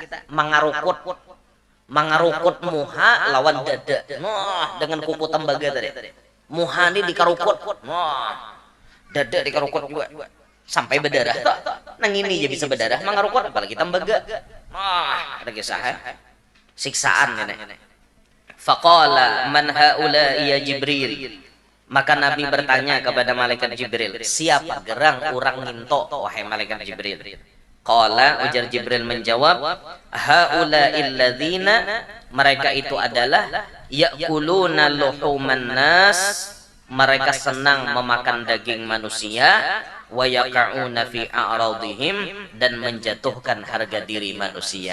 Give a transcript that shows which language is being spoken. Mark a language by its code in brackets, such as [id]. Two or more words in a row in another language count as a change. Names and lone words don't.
[bjn] Mangarukut muha lawan dada. Wah, dengan kuku tembaga tadi. Muha ini dikarukut. Wah. Dada dikarukut juga. Sampai berdarah nang ini aja bisa berdarah mangarukut apalagi tembaga ada kisah siksaan nenek [ar] فقال من هؤلاء يا جبريل [bjn] maka Nabi bertanya kepada malaikat Jibril siapa gerang urang nginto wahai malaikat Jibril qala ujar Jibril menjawab [ar] هؤلاء الذين [bjn] mereka itu adalah [ar] يأكلون لحوم الناس [bjn] mereka senang memakan daging manusia [ar] ويقعون في أعراضهم [bjn] dan menjatuhkan harga diri manusia.